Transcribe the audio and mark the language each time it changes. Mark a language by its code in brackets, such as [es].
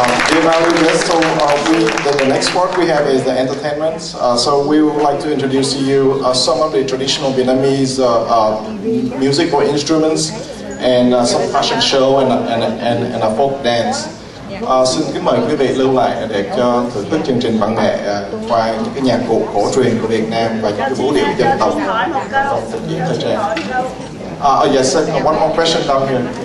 [en] Dear Marilyn, so the next part we have is the entertainment. So we would like to introduce to you some of the traditional Vietnamese musical instruments and some fashion show and a folk dance. [vi] Xin kính mời quý vị lưu lại để cho thưởng thức chương trình văn nghệ qua những cái nhạc cụ cổ truyền của Việt Nam và những cái vũ điệu dân tộc trong trình diễn thời trang. [en] Yes, one more question down here.